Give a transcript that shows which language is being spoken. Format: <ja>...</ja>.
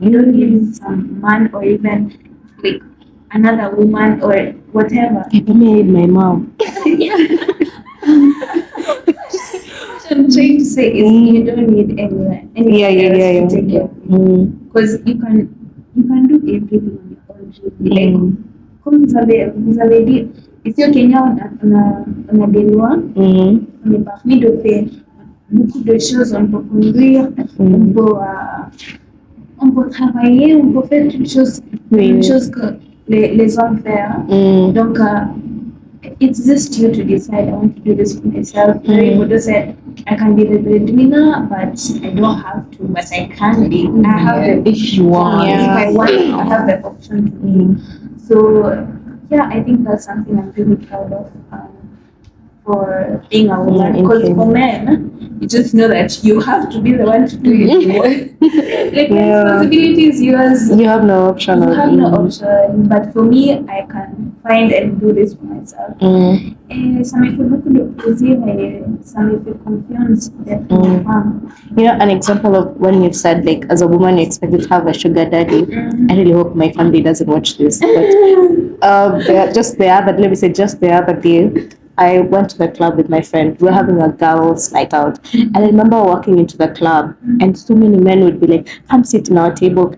<en>You don't need some man or even like another woman or whatever. I made my mom. What I'm trying to say is you don't need anyone else to take care of you because you can do everything on your own. Really.</en> <fr>Like, comme vous avez dit, ici au Kenya, on a des lois, on est permis de faire beaucoup de choses, on peut conduire, on peut travailler, on peut faire toutes choses que les hommes font.</fr> <en>Donc, it's just you to decide, I want to do this for myself. Many people said, I can be the breadwinner, but I don't have to, but I can be. I have the, If you want. if I want, I have the option to be. So, yeah, I think that's something I'm really proud of for being a woman. Because for men, you just know that you have to be the one to do it. Like, the responsibility is yours. You have no option. You have no option. But for me, I can find and do this for myself.</en> <fr>Ça me fait beaucoup de plaisir et ça me fait confiance d'être une femme.</fr> <en>An example of when you've said, like, as a woman, you're expected to have a sugar daddy. I really hope my family doesn't watch this. But just the other day, I went to the club with my friend. We were having a girls' night out. And I remember walking into the club, and so many men would be like, come sit in our table.</en>